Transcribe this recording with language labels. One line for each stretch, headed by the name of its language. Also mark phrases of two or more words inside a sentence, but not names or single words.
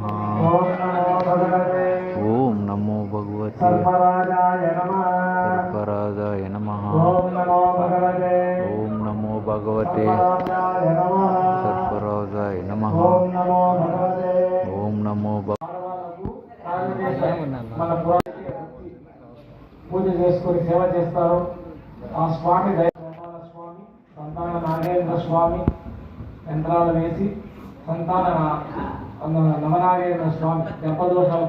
Sanskrit: ओम नमो भगवते ओम नमो भगवते सर्वराजाय नमः सर्वराजाय नमः। ओम नमो भगवते ओम नमो भगवते सर्वराजाय नमः सर्वराजाय नमः। ओम नमो भगवते ओम नमो
Telugu: మన పూజ చేసుకొని సేవ చేస్తారు. ఆ స్వామి దైవాల స్వామి సంతాన నాగేంద్ర స్వామి యంత్రాలు వేసి సంతాన నవనాగేంద్ర స్వామి గర్భదోషాలు